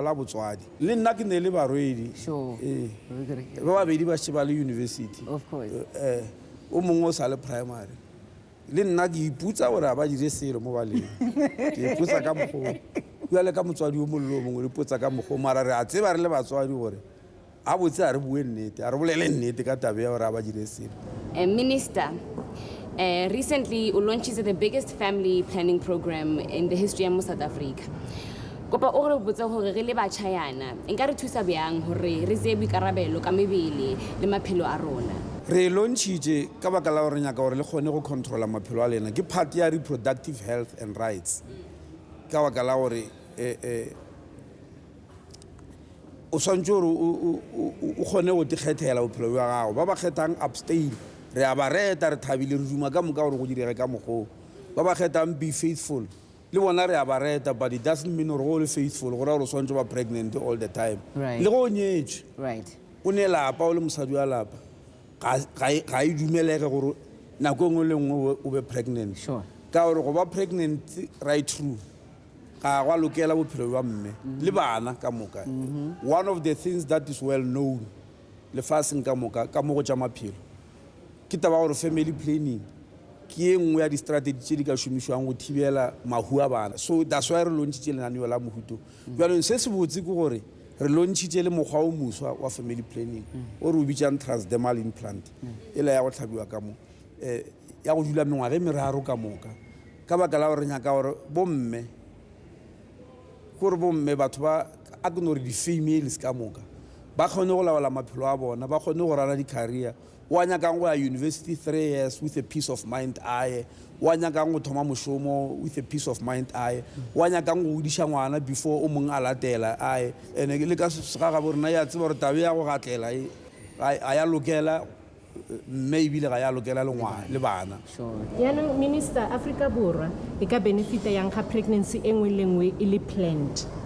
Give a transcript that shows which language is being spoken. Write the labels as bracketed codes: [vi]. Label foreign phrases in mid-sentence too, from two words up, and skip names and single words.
[nso] la botswadi le nna ke ne le barwedi ba babedi ba šeba le university o mongwe o sa le primary le nna ke iputsa gore a ba dire selo mo baleng ke iputsa ka mokgwa bjale ka motswadi o mollo o mongwe re iputsa ka mokgwa mara re a tseba re le batswadi gore a botse a re bue nnete a re bolele nnete ka tabe ya gore a ba dire selo. [en] Minister, recently you launched the biggest family planning program in the history of South Africa. [nso] Kopa o re botsa gore re le batjhayana nka re thusa bjang gore re ze boikarabelo ka mebele le maphelo a rona. Re launchitse ka baka la gore nyaka gore le kgone go controla maphelo a lena ke part ya [en] reproductive health and rights [nso] ka baka la gore o swantse gore o kgone go tikgethela bophelo bja gago ba ba kgethang abstain re a ba reta re thabile re duma ka moka gore go direge ka mokgwa ba ba kgethang [en] be faithful [nso] le bona re a ba reta [en] but it doesn't mean [nso] gore go le faithful gore gore o swantse ba [en] pregnant all the time [nso] le go nyetswe o ne lapa o le mosadi wa lapa ga e dumelege gore nako nngwe le nngwe o be pregnant ka gore go ba [en] pregnant right through [nso] ga gwa lokela bophelo jwa mme le bana ka moka [en] one of the things [nso] that is well known lefatsheng ka moka ka mo go tša maphelo ke taba gore [en] family planning [nso] ke e nngwe ya di-strategy tše di ka šomišwang go thibela mahu a bana [en] so that's why [nso] re lontšhitše lenaneo la mohuto bjalong se se botse ke gore re lontšhitše le mokgwa o moswa wa [en] family planning [nso] o re o bitšang [en] transdermal implant [nso] e la ya go hlabiwa ka mo ya go dula mengwaga e 3 ka moka ka baka la gore nyaka gore bomme gore bomme batho ba a ke nore di-females ka moka ba kgone go laola maphelo a bona ba kgone go rana di-career wa nyakang go ya university 3 [en] years with a peace of mind [nso] aye wa nyakang go thoma mošomo [en] with a peace of mind [nso] aye wa nyakang go godiša ngwana before o mongwe a latela aye ene le ka segaga bo rena ya tseba gore tabe ya go gatlela a ya lokela mme ebile ga ya lokela le ngwana le bana [tn] yaanong minister Africa Borwa e ka benefita yang ga pregnancy e nngwe le nngwe e le planned